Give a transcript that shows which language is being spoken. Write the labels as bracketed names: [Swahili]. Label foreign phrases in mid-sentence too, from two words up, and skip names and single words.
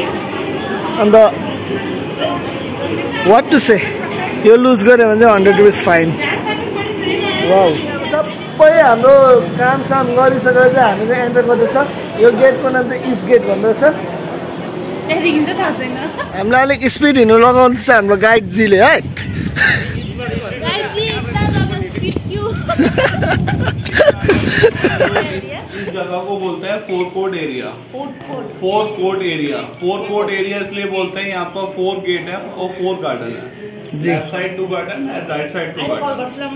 [Nepali] अन्त [English] what to say [Nepali] यो लुज गऱ्यो भने चाहिँ 100 रुपिस फाइन। वाउ सबै हाम्रो कामसाम गरिसकेर चाहिँ हामी चाहिँ एन्टर गर्दैछ। यो गेटको नाम चाहिँ इस्ट गेट भन्दो रहेछ। हामीलाई अलिक स्पिड हिँड्नु लगाउँदैछ हाम्रो गाइडजीले है। [Hindi] इस जगह को बोलते हैं फोर कोर्ट एरिया। फोर कोर्ट एरिया इसलिए बोलते हैं। यहाँ पर 4 गेट है और 4 गार्डन है। [English] left side [Hindi] 2 गार्डन है, [English] right side [Hindi] 2 गार्डन।